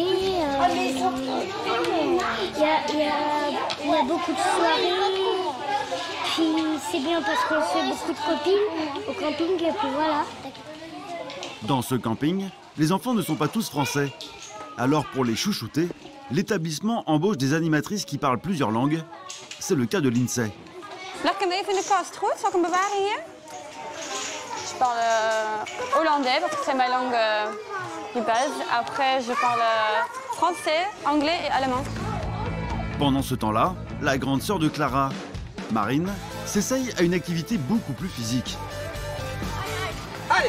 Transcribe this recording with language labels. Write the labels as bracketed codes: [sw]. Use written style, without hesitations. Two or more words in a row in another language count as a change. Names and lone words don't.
[fr] Il y a beaucoup de soirées. Puis c'est bien parce qu'on se fait beaucoup de copines au camping. Et puis voilà. Dans ce camping, les enfants ne sont pas tous français. Alors pour les chouchouter, l'établissement embauche des animatrices qui parlent plusieurs langues. C'est le cas de Lindsay. [nl] Leg hem even in de kast, goed? Zal ik hem bewaren hier? [fr] Je parle hollandais parce que c'est ma langue de base. Après, je parle français, anglais et allemand. Pendant ce temps-là, la grande sœur de Clara, Marine, s'essaye à une activité beaucoup plus physique. Allez!